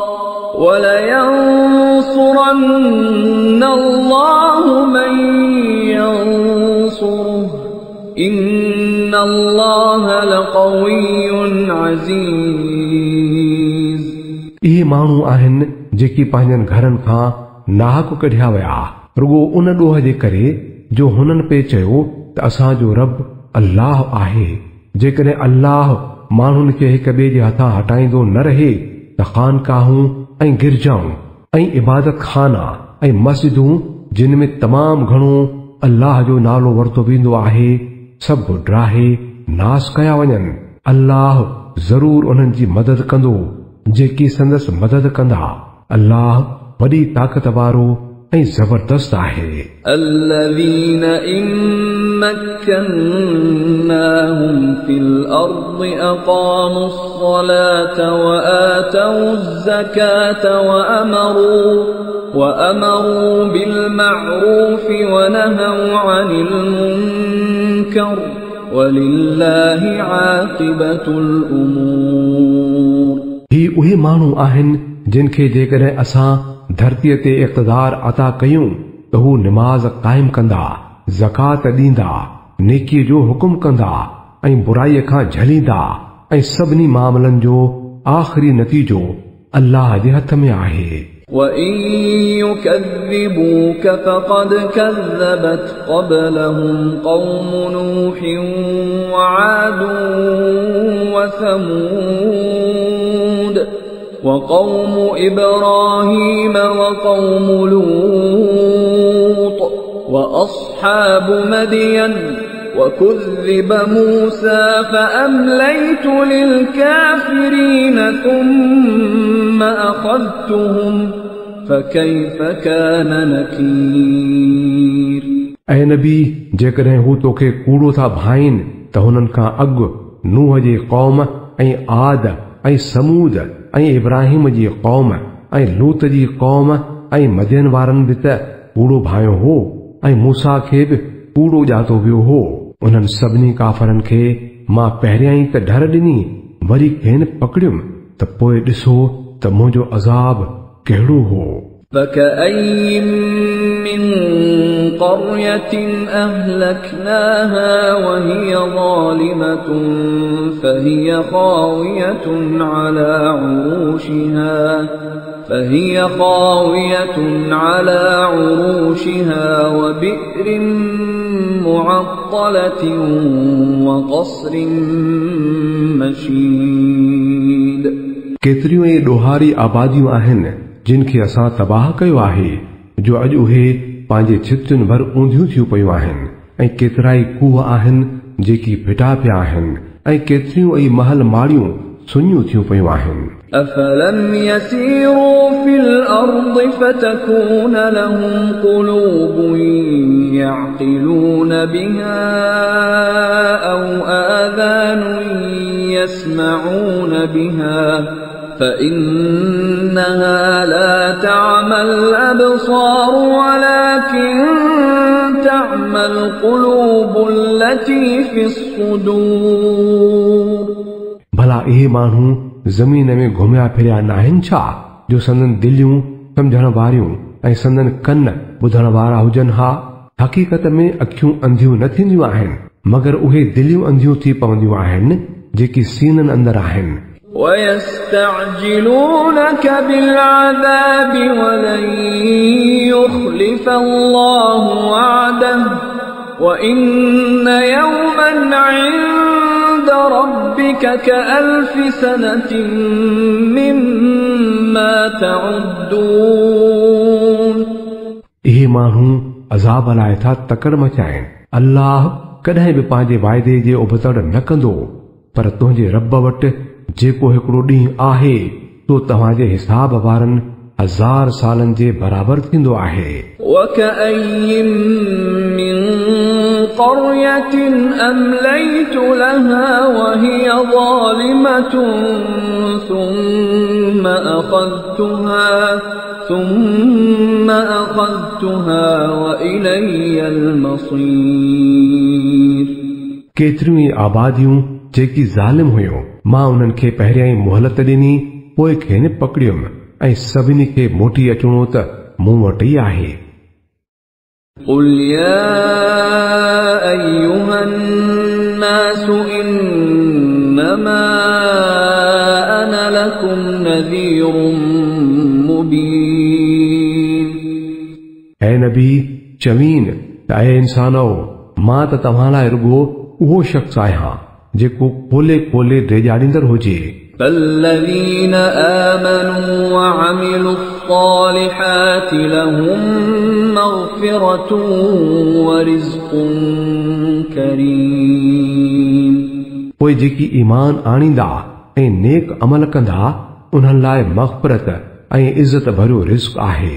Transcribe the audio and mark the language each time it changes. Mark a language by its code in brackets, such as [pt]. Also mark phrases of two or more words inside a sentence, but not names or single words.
[ar] ولينصرن الله من ينصره إن الله لقوي عزيز। [sd] इहे माण्हू आहिनि जेकी पंहिंजनि घरनि खां नाहक कढिया विया रुगो उन ॾोह जे करे जो हुननि पे चयो त असांजो रब अल्लाह आहे। जेकॾहिं अल्लाह माण्हुनि खे हिक ॿिए जे हथां हटाईंदो न रहे त ख़ानकाहूं ऐं गिरजाऊं ऐं इबादत खाना ऐं मस्जिदूं जिन में तमामु घणो अल्लाह जो नालो वरितो वेंदो आहे सभु ड्राहे नास कया वञनि। अल्लाह ज़रूर उन्हनि जी मदद कंदो जेकी संदसि मदद कंदा। अल्लाह वॾी ताक़त वारो ऐं ज़बरदस्त आहे। [ar] الذين إن مكناهم في الأرض أقاموا الصلاة وآتوا الزكاة وأمروا بالمعروف ونهوا عن المنكر ولله عاقبة الأمور। [sd] ही उहे माण्हू आहिनि जिन खे जेकॾहिं असां धरतीअ ते इक़्तिदार अता कयूं त हू निमाज़ क़ाइम कंदा, ज़कात ॾींदा, नेकीअ जो हुकुम कंदा ऐं बुराईअ खां झलींदा ऐं सभिनी मामलनि जो आख़िरी नतीजो अल्लाह जे हथ में आहे। [ar] وَإِن يُكَذِّبُوكَ فَقَدْ كَذَّبَتْ قَبْلَهُمْ قَوْمُ نُوحٍ وَعَادٌ وَثَمُودُ وَقَوْمُ إِبْرَاهِيمَ وَقَوْمُ لُوطٍ وَأَصْحَابُ مَدْيَنَ وَكُذِّبَ مُوسَى فَأَمْلَيْتُ لِلْكَافِرِينَ ثُمَّ أَخَذْتُهُمْ فَكَيْفَ كَانَ نَكِيرِ। [sd] ऐं नबी जेकॾहिं हू तोखे कूड़ो था भाइनि त हुननि खां अॻु नूह जी क़ौम ऐं आद ऐं समूद ऐं इब्राहिम जी क़ौम ऐं लूत जी क़ौम ऐं मदियन वारनि बि त कूड़ो भायो हो ऐं मूसा खे बि कूड़ो ॼातो वियो हो। उन्हनि सभिनी काफ़रनि खे मां पहिरियां ई त ढर ॾिनी वरी खेनि पकड़ियुमि त पोइ ॾिसो त मुंहिंजो अज़ाब कहिड़ो हो। [ar] فكأين من قرية أهلكناها وهي ظالمة فهي خاوية على عروشها وبئر معطلة وقصر مشيد। [sd] केतिरियूं ई ॾोहारी आबादियूं आहिनि जिन खे असां तबाह कयो आहे जो अॼु उहे पंहिंजे छितियुनि भर ऊंधियूं थियूं पयूं आहिनि ऐं केतिरा ई कूह आहिनि जेकी फिटा पिया आहिनि ऐं केतिरियूं ई महल माड़ियूं सुञियूं थियूं पयूं आहिनि। [ar] أفلم يسيروا في الأرض فتكون لهم قلوب يعقلون بها أو آذان يسمعون بها فإنها لا تعمى الأبصار ولكن تعمى القلوب التي في الصدور। [sd] भला इहे माण्हू ज़मीन में घुमिया फिरिया नाहिनि छा जो संदन दिलियूं सम्झण वारियूं ऐं संदन कन ॿुधण वारा हुजनि? हा, हक़ीक़त में अखियूं अंधियूं न थींदियूं आहिनि मगर उहे दिलियूं अंधियूं थी पवंदियूं आहिनि जेकी सीननि अंदर आहिनि। [ar] ويستعجلونك بالعذاب ولن يخلف الله وعده وإن يوما عند ربك كألف سنة مما تعدون। [sd] इहे माण्हू अज़ाब लाइ था तकड़ मचाइनि। अल्लाह कॾहिं बि पंहिंजे वाइदे जे उबतड़ न कंदो पर तुंहिंजे रब वटि जेको हिकिड़ो ॾींहुं आहे तो तव्हांजे हिसाब वारनि 1000 सालनि जे बराबर थींदो आहे। [ar] وكأين من قرية أمليت لها وهي ظالمة ثم أخذتها وإلي المصير। [sd] केतिरियूं ई आबादियूं जेकी ज़ालिम हुयूं मां उन्हनि खे पहिरियां ई मोहलत ॾिनी पोइ खेनि पकड़ियुमि ऐं सभिनी खे मोटी अचणो त मूं वटि ई आहे। [ar] قل يا أيها الناس إنما أنا لكم نذير مبين। [sd] ऐं नबी चवीन त ऐं इंसानो मां त तव्हां लाइ रुगो उहो शख़्स आहियां जेको खोले खोले ॾेजाड़ींदड़ हुजे। [ar] فالذين آمنوا وعملوا الصالحات لهم مغفرة ورزق كريم। [sd] पोइ जेकी ईमान आणींदा ऐं नेक अमल कंदा उन्हनि लाइ मग़फ़िरत ऐं इज़त भरियो रिज़्क़ आहे।